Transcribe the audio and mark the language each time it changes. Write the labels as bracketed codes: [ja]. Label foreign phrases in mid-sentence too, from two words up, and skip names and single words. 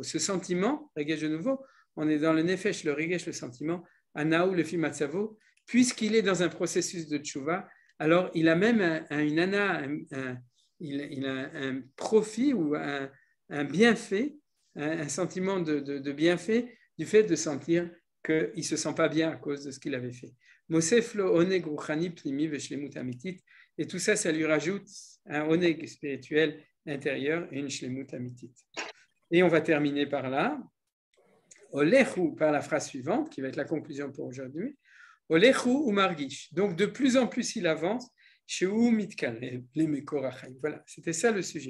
[fr] Ce sentiment, Regesh de nouveau, on est dans le Nefesh, le Regesh, le sentiment, [he] הנאה לפי מצבו, [fr] puisqu'il est dans un processus de Tchouva, alors il a même il a un profit ou un bienfait, un sentiment de bienfait du fait de sentir qu'il ne se sent pas bien à cause de ce qu'il avait fait. [he] מוסיף לו עונג רוחני פנימי ושלמות אמיתית, [fr] et tout ça, ça lui rajoute un oneg spirituel intérieur et une [he] שלמות אמיתית. [fr] Et on va terminer par là. Olechu, par la phrase suivante, qui va être la conclusion pour aujourd'hui. [he] הולך ומרגיש. [fr] Donc, de plus en plus, il avance. Voilà, c'était ça le sujet.